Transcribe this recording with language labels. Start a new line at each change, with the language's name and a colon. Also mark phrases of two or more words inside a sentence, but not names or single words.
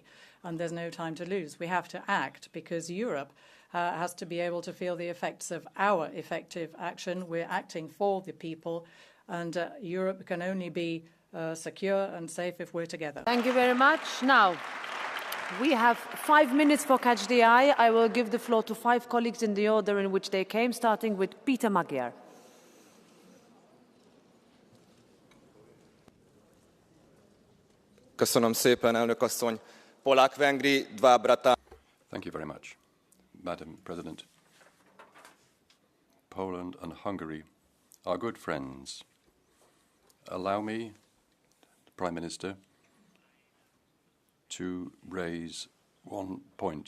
English: And there's no time to lose. We have to act because Europe has to be able to feel the effects of our effective action. We're acting for the people, and Europe can only be secure and safe if we're together. Thank you very much. Now, we have 5 minutes for Catch the Eye. I will give the floor to 5 colleagues in the order in which they came, starting with Peter Magyar.
Hungarian: Köszönöm szépen, elnök asszony.
Polish: Polák-Vengri, dva brata.
English: Thank you very much, Madam President. Poland and Hungary are good friends. Allow me, Prime Minister, to raise one point.